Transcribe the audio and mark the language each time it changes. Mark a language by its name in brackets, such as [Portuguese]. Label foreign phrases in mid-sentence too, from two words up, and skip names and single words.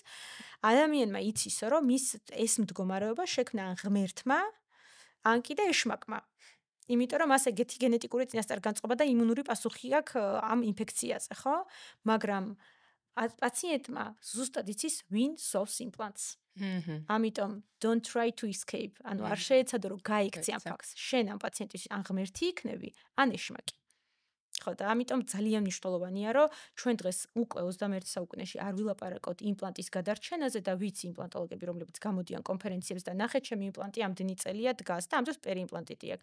[Georgian] ადამიანმა იცის, რომ მის ეს მდგომარეობა შექმნა ან ღმერთმა, ან კიდე ეშმაკმა. იმიტომ რომ მას ეგეთი გენეტიკური წინასწარ-განწყობა და იმუნური პასუხი აქვს ამ ინფექციაზე, ხო? მაგრამ პაციენტმა ზუსტად იცის ვინ სოვს იმპლანტს. [English] ამიტომ don't try to escape. [Georgian] ანუ არ შეეცადო რომ გაიქცე ამ ფაქტს. შენ ამ პაციენტის ან ღმერთი იქნები, ან ეშმაკი. ხო და ამიტომ ძალიან მნიშვნელოვანია რომ ჩვენ დღეს უკვე 21 საუკუნეში არ ვილაპარაკოთ იმპლანტის გადარჩენაზე და ვიცი იმპლანტოლოგები რომლებიც გამოდიან კონფერენციებზე და ნახეთ ჩემი იმპლანტი ამდენი წელია დგას და ამ დროს პერიმპლანტიტი აქვს.